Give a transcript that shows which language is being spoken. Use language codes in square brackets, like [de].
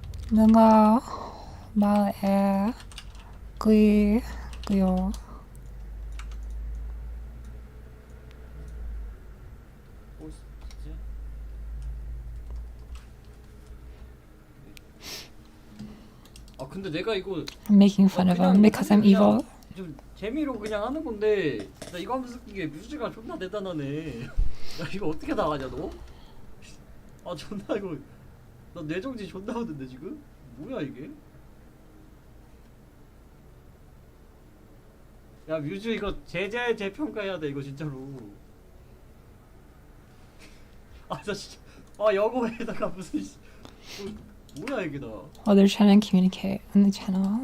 [ko] 내가 말해 그요. 뭐지? 아, 근데 내가 이거 [en] I'm making fun of him because I'm evil. [ko] 좀 재미로 그냥 하는 건데 나 이거 하면서 느낀 게 뮤즈가 존나 대단하네. 야, 이거 어떻게 나가냐 너? 아, 존나 이거 나 뇌정지 존나 하는데 지금? 뭐야 이게? 야, 뮤즈 이거 재평가해야 돼 이거 진짜로. 아, 나 진짜 영어에다가 무슨 뭐야 이게 나. [en] Oh, they're trying to communicate on the channel.